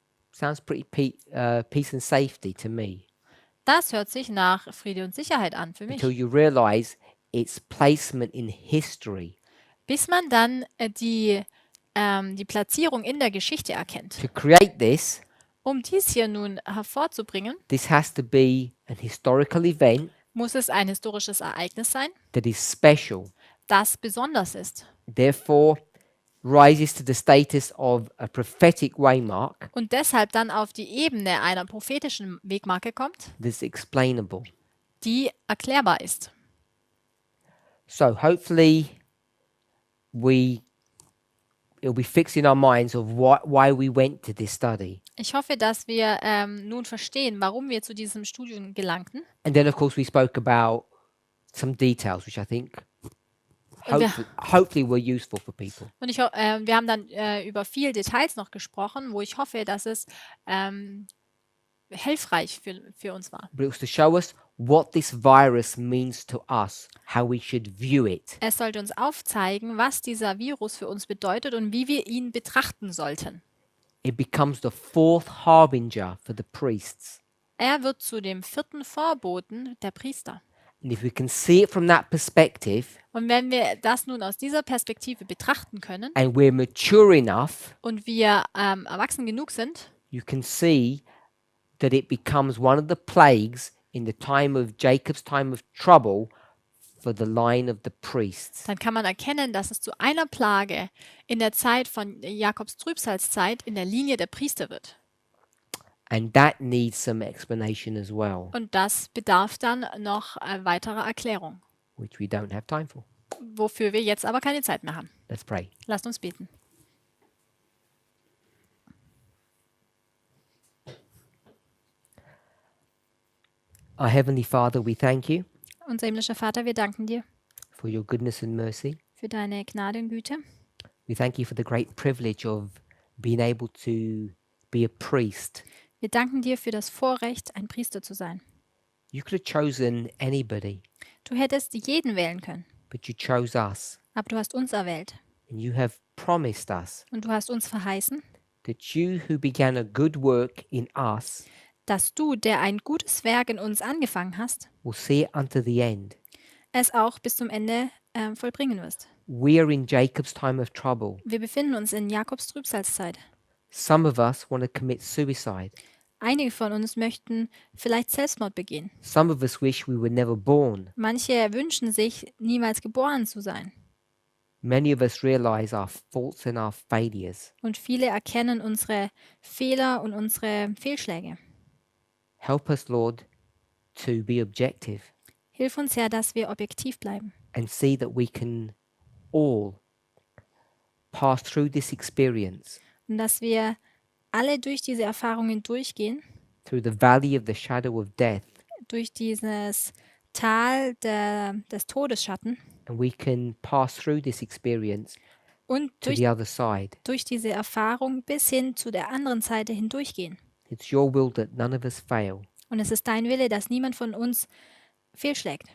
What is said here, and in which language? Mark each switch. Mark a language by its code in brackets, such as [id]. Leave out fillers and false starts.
[en] Sounds pretty peace and safety to me. [de] Das hört sich nach Friede und Sicherheit an für mich. [en] Until you realize its placement in history. [de] Bis man dann die Platzierung in der Geschichte erkennt. [en] To create this, [de] Um dies hier nun hervorzubringen, [en] this has to be an historical event [de] muss es ein historisches Ereignis sein, [en] that is special. [de] das besonders ist [en] Therefore, rises to the status of a prophetic waymark [de] und deshalb dann auf die Ebene einer prophetischen Wegmarke kommt, [en] that's explainable. [de] die erklärbar ist. [en] So hopefully it'll be fixed in our minds of why we went to this study. [de] Ich hoffe, dass wir nun verstehen, warum wir zu diesem Studium gelangten. [en] And then of course we spoke about some details which I think [de] Und [en] hopefully we're useful for people. [de] wir haben dann über viele Details noch gesprochen, wo ich hoffe, dass es hilfreich für uns war. [en] But it was to show us what this virus means to us, how we should view it. [de] Es sollte uns aufzeigen, was dieser Virus für uns bedeutet und wie wir ihn betrachten sollten. [en] It becomes the fourth harbinger for the priests. [de] Er wird zu dem 4. Vorboten der Priester. [en] And if we can see it from that perspective, [de] Und wenn wir das nun aus dieser Perspektive betrachten können [en] and we're mature enough, [de] und wir erwachsen genug sind, [en] you can see that it becomes one of the plagues in the time of Jacob's time of trouble for the line of the priests. [de] dann kann man erkennen, dass es zu einer Plage in der Zeit von Jakobs Trübsalzeit in der Linie der Priester wird. [en] And that needs some explanation as well, [de] Und das bedarf dann noch weiterer Erklärung, [en] which we don't have time for. [de] wofür wir jetzt aber keine Zeit mehr haben. [en] Let's pray. [de] Lasst uns beten. [en] Our Heavenly Father, we thank you [de] Unser himmlischer Vater, wir danken dir [en] for your goodness and mercy. [de] für deine Gnade und Güte. [en] We thank you for the great privilege of being able to be a priest. [de] Wir danken dir für das Vorrecht, ein Priester zu sein. [en] You could have chosen anybody, [de] Du hättest jeden wählen können, [en] but you chose us. [de] aber du hast uns erwählt. [en] And you have promised us [de] Und du hast uns verheißen, [en] that you who began a good work in us [de] dass du, der ein gutes Werk in uns angefangen hast, [en] will see it unto the end. [de] es auch bis zum Ende vollbringen wirst. [en] We are in Jacob's time of trouble. [de] Wir befinden uns in Jakobs Trübsalzeit. [en] Some of us want to commit suicide. [de] Einige von uns möchten vielleicht Selbstmord begehen. [en] Some of us wish we were never born. [de] Manche wünschen sich, niemals geboren zu sein. [en] Many of us realize our faults and our failures. [de] Und viele erkennen unsere Fehler und unsere Fehlschläge. [en] Help us, Lord, to be objective [de] Hilf uns, Herr, dass wir objektiv bleiben [en] and see that we can all pass through this experience, [de] und dass wir alle durch diese Erfahrungen durchgehen, [en] through the valley of the shadow of death, [de] durch dieses Tal des Todesschatten [en] and we can pass through this experience [de] und [en] to the other side. [de] durch diese Erfahrung bis hin zu der anderen Seite hindurchgehen. [en] It's your will that none of us fail. [de] Und es ist dein Wille, dass niemand von uns fehlschlägt.